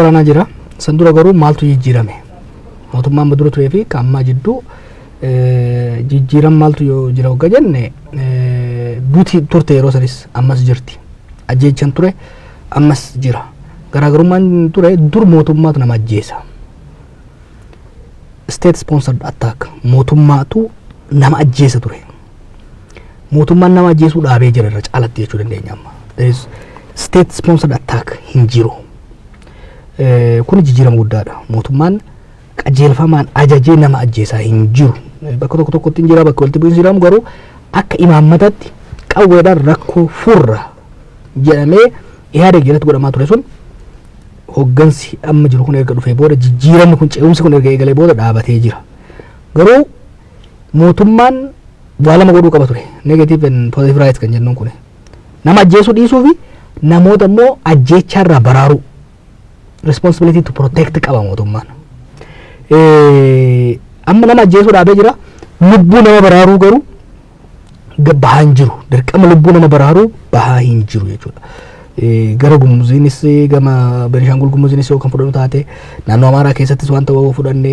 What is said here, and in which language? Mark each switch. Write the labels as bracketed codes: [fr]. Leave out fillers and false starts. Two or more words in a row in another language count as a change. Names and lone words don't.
[om] San dura garuu maaltu jijjiirame? mootummaan madura turee fi kammaa jidduu jijjiiran maaltu yoo jira hogga jenne duuti turte yeroo sanis ammas jirti ajjeechan ture ammas jira garaagarummaan ture dur mootummaatu nama ajjeesa [en] state sponsored attack [om] mootummaatu nama ajjeesa ture mootummaan nama ajjeesuu dhaabee jira irra caalatti jechuu dandeenya amma [en] there is state sponsored attack [om] hin jiru kun jijjiirama guddaadha mootummaan qajeelfamaan ajajee nama ajjeesaa hin jiru bakka tokkotti hin jira bakka walitti bu'iinsi jiramu garuu akka imaammataatti qawweedhaan rakkoo furra jedhamee yaada jalatti godhamaa ture sun hoggansi amma jiru kun erga dhufee booda jijjiiramni kun ce'umsi kun erga eegalee booda dhaabatee jira garuu mootummaan waa lama godhuu qaba ture [en] negative and positive rights [om] kan jennuun kun nama ajjeesuu dhiisuu fi namoota immoo ajjeechaarraa baraaruu [en] responsibility to protect [om] qaba mootummaan amma nama ajjeesuu dhaabee jira lubbuu nama baraaruu garuu bahaa hin jiru dirqama lubbuu nama baraaruu bahaa hin jiru jechuudha gara gumuziinis gama Beenishaangul gumuziinis yoo kan fudhannu taate naannoo Amaaraa keessattis waan ta'uu fudhanne